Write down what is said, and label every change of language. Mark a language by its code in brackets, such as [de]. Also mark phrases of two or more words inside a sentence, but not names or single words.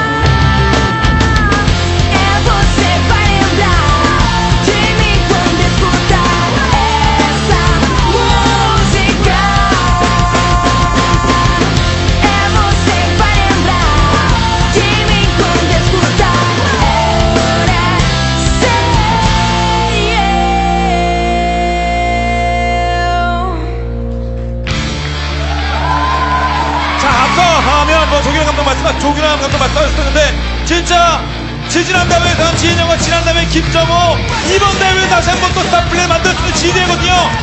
[pt] Você vai lembrar de mim quando escutar essa música. Você vai lembrar de mim quando escutar. [ko] 자, 앞서 하면 조규남 감독 말씀하셨는데, 진짜 지지난 대회에서는 지인영과 지난 대회 김정호, 이번 대회에 다시 한 번 또 스타플레이 만들 수 있는 지대거든요.